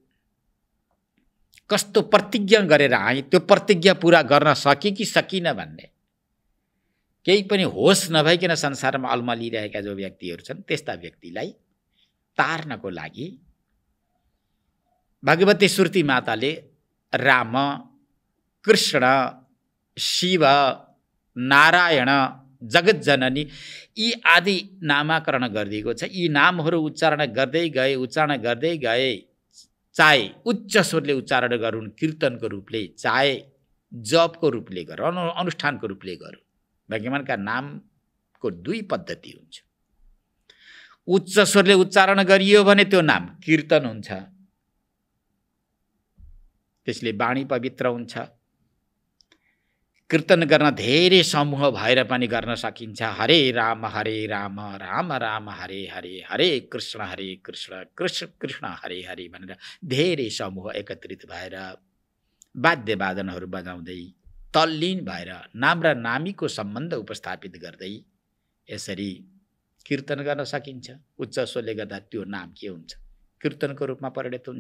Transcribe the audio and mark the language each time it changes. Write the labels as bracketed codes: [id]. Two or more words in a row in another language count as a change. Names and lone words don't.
[ne] कस्तो प्रतिज्ञा गरेर आए, त्यो प्रतिज्ञा पूरा गर्न सके कि सकिन भन्ने केही पनि होस नभइकन संसारमा अल्मलिरहेका जो व्यक्तिहरू छन् त्यस्ता व्यक्तिलाई तार्नको लागि भगवती श्रुति माताले राम, कृष्ण, शिव, नारायण, जगत जननी यी आदि नामाकरण गरिदिएको छ। यी नामहरू उच्चारण गर्दै गए, चाहे उच्च स्वरले उच्चारण गरून् कीर्तनको रूपले, चाहे जपको रूपले गरून्, अनुष्ठानको रूपले गरून्, भगवानका नामको दुई पद्धति हुन्छ। उच्च स्वरले उच्चारण गरियो भने त्यो नाम कीर्तन हुन्छ, त्यसले वाणी पवित्र हुन्छ। कीर्तन गर्न धेरै समूह भएर पनि गर्न सकिन्छ। हरे राम राम राम हरे हरे, हरे कृष्ण कृष्ण कृष्ण हरे हरे भनेर धेरै समूह एकत्रित भएर वाद्यवादनहरू बजाउँदै तल्लीन भएर नाम र नामीको सम्बन्ध उपस्थापित गर्दै यसरी कीर्तन गर्न सकिन्छ। उच्च स्वरले गर्दा त्यो नाम के हुन्छ? कीर्तनको रूपमा परिणत हुन्छ।